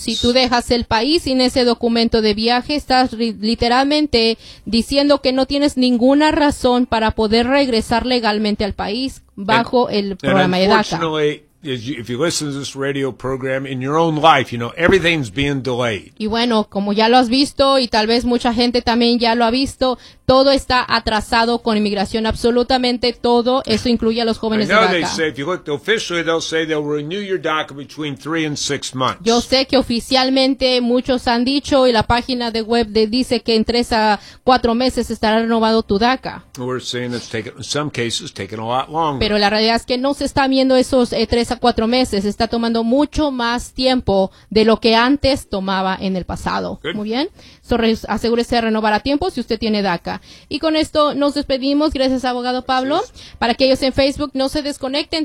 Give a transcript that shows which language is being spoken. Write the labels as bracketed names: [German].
[Spanish] Si tú dejas el país sin ese documento de viaje, estás literalmente diciendo que no tienes ninguna razón para poder regresar legalmente al país bajo el programa de DACA. [English] If you listen to this radio program in your own life, you know, everything's being delayed. [Spanish] Y bueno, como ya lo has visto y tal vez mucha gente también ya lo ha visto, todo está atrasado con inmigración, absolutamente todo, eso incluye a los jóvenes de DACA. [English] I know they say, if you look officially, they'll say they'll renew your DACA between 3 and 6 months. [Spanish] Yo sé que oficialmente muchos han dicho y la página de web dice que en 3 a 4 meses estará renovado tu DACA. [English] We're saying it's taken, in some cases, taken a lot longer. [Spanish] Pero la realidad es que no se está viendo esos 3 a 4 meses, está tomando mucho más tiempo de lo que antes tomaba en el pasado. [English] Good. [Spanish] Muy bien. Asegúrese de renovar a tiempo si usted tiene DACA. Y con esto nos despedimos. Gracias, abogado Pablo. Gracias. Para aquellos en Facebook, no se desconecten.